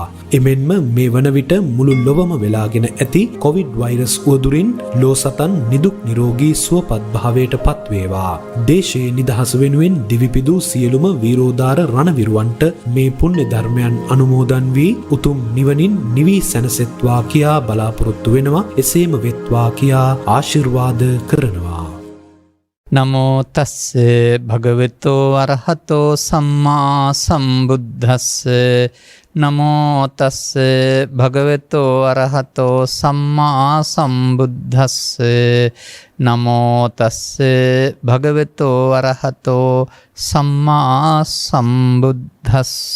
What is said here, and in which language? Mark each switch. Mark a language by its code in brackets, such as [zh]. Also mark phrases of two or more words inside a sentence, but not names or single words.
[si] එමෙන්ම මේ වන විට මුළු ලොවම වෙලාගෙන ඇති කොවිඩ් වෛරස් උවදුරින් ලෝ සතන් නිදුක් නිරෝගී සුවපත් භාවයට පත් වේවා. දේශයේ නිදහස වෙනුවෙන් දිවිපිදු සියලුම වීරෝදාර රණවිරුවන්ට මේ පුණ්‍ය ධර්මයන් අනුමෝදන් වී උතුම් නිවනින් නිවී සැනසෙත්වා කියා බලාපොරොත්තු වෙනවා. එසේම වෙත්වා කියා ආශිර්වාද කරනවා. [pi] නමෝ තස්ස භගවතෝ අරහතෝ සම්මා සම්බුද්දස්ස නමෝ තස්ස භගවතෝ අරහතෝ සම්මා සම්බුද්දස්ස නමෝ තස්ස භගවතෝ අරහතෝ සම්මා සම්බුද්දස්ස